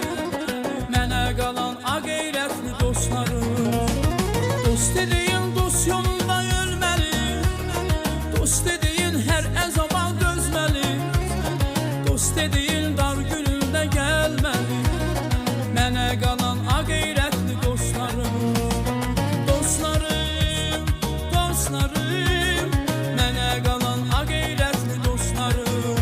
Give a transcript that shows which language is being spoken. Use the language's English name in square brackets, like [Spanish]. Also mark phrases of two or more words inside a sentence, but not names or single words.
[Azerbaijani] Mənə qalan ağeyrətli dostlarım. [Turkish] Dost dediğin dost yolunda ölmeli, dost dediğin her zaman dözmeli, dost dediğin dar gününde gelmeli. [Azerbaijani] Mənə qalan ağeyrətli dostlarım. Dostlarım, dostlarım, mənə qalan ağeyrətli dostlarım.